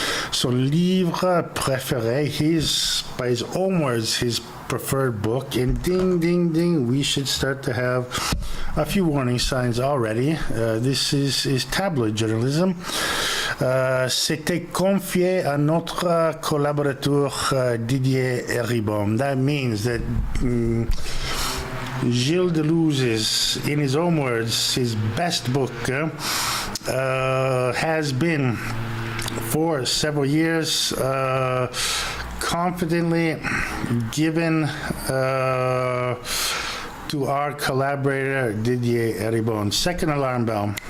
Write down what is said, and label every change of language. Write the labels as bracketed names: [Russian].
[French] Son livre préféré, [English] by his own words, his preferred book, and ding, ding, ding, we should start to have a few warning signs already. This is tabloid journalism. [French] C'était confié à notre collaborateur Didier Ribon. [English] That means that Gilles Deleuze's, in his own words, his best book has been for several years confidently given to our collaborator Didier Ribon. Second alarm bell.